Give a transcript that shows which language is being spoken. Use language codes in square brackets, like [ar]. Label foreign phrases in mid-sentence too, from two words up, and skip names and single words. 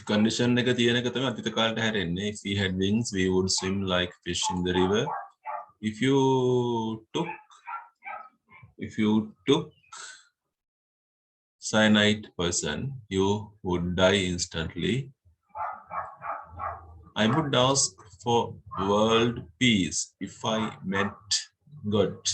[si] condition එක තියෙන එක තමයි අතීත කාලයට හැරෙන්නේ [en] if we had wings we would swim like fish in the river if you took cyanide poison you would die instantly. I would ask for world peace if I met God.